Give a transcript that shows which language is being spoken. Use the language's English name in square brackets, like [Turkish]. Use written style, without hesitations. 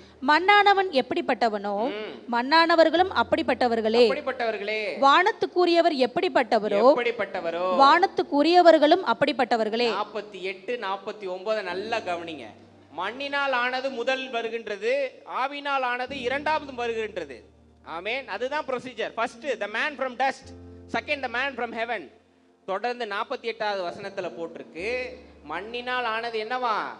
[Tamil] மண்ணானவன் எப்படிப்பட்டவனோ மண்ணானவர்களும் அப்படிப்பட்டவர்களே. வானத்துக்குரியவர் எப்படிப்பட்டவரோ வானத்துக்குரியவர்களும் அப்படிப்பட்டவர்களே. 48, 49 நல்லா கவனிங்க. மண்ணினால் ஆனது முதல் வருகின்றது, ஆவினால் ஆனது இரண்டாவது வருகின்றது. ஆமென். அதுதான் procedure. [English] First the man from dust, second the man from heaven. [Tamil] தொடர்ந்து 48வது வசனத்துல போட்டிருக்கு, மண்ணினால் ஆனது என்னவா?